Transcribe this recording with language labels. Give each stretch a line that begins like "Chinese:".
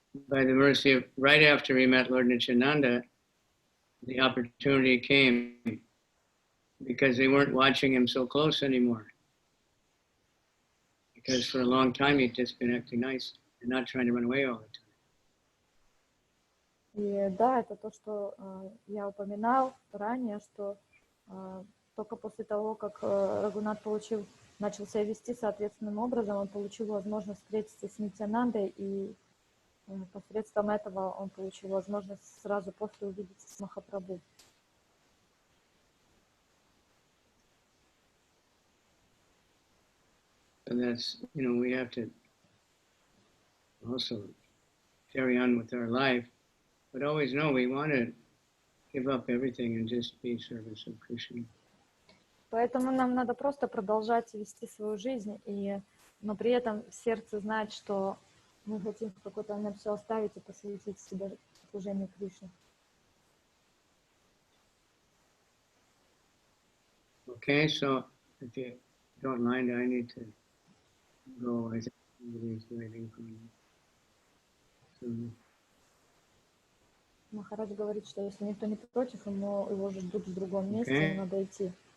English: By the mercy of, right after he met Lord Nityananda, the opportunity came because they weren't watching him so close anymore. Because for a long time he'd just been acting nice and not trying to run away all the time.
Russian: И да, это то, что я упоминал ранее, что только после того, как Рагунат начал себя вести соответственным образом, он получил возможность встретиться с Нитянандой, и посредством этого он получил возможность сразу после увидеться с Махапрабху.
English: And that's, we have to also carry on with our life, but always know we want to give up everything and just be service of Krishna.
Russian: Поэтому нам надо просто продолжать вести свою жизнь, но при этом в сердце знать, что мы хотим в какой-то момент все оставить и посвятить себя служению Кришне.
English: Okay, so if you don't mind, I need to go. I think somebody's waiting for me. So,
Russian: Махарадж говорит, что если никто не против, его ждут в другом месте, надо идти.